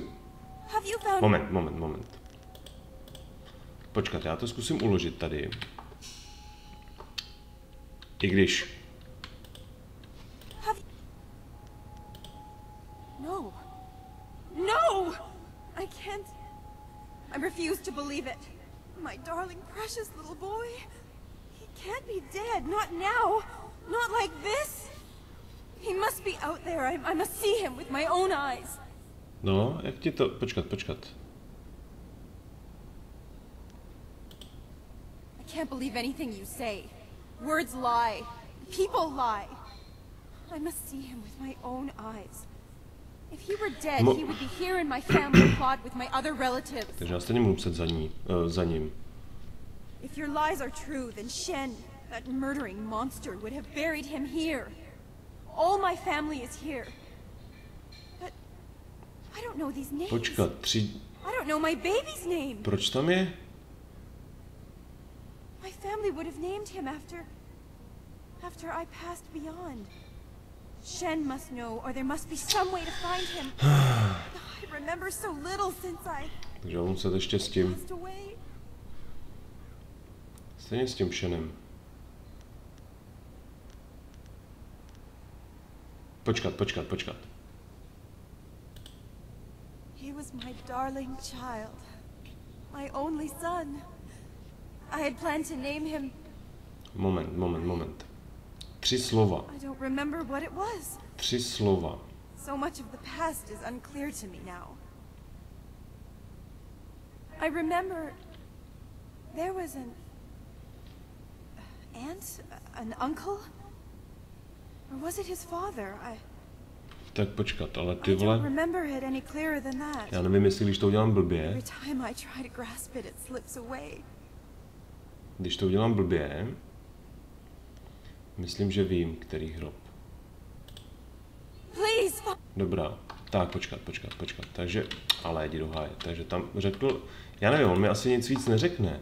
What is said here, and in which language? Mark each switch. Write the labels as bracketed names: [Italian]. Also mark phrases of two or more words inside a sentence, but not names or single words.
[Czech] Moment. Počkat, já to zkusím uložit tady. I když... [English] No! I can't... I refuse to believe it. My darling, precious little boy. He can't be dead, not now. Not like this. He must be out there. I must see him with my own eyes. [Czech] No, jak ti to... Počkat. [English] I can't believe anything you say. Words lie. People lie. I must see him with my own eyes. If he were dead, he would be here in my family plot with my other relatives. [Czech] Takže já stejně muset za ním. [English] If your lies are true, then Shen, that murdering monster, would have buried him here. All my family is here. But I don't know these names. [Czech] Počkat, [English] I don't know my baby's name. [Czech] Proč tam je? [English] My family would have named him after I passed beyond. Shen must know, or there must be some way to find him. I remember so little since I... [Czech] Takže on se ještě s tím... Stejně s tím Shenem. Počkat. [English] He was my darling child. My only son. I had planned to name him... [Czech] Moment. 3 slova. [English] I don't remember what it was. [Czech] 3 slova. [English] So much of the past is unclear to me now. I remember there was an aunt, an uncle, or was it his father? [Czech] Tak počkat, ale ty [English] I [Czech] vole... [English] don't remember it any clearer than that. [Czech] Já nevím, jestli když to udělám blbě. [English] Every time I try to grasp it, it slips away. [Czech] Když to udělám blbě, myslím, že vím, který hrob. Dobrá, tak počkat. Takže, ale jdi do háje. Takže tam řekl, já nevím, on mi asi nic víc neřekne.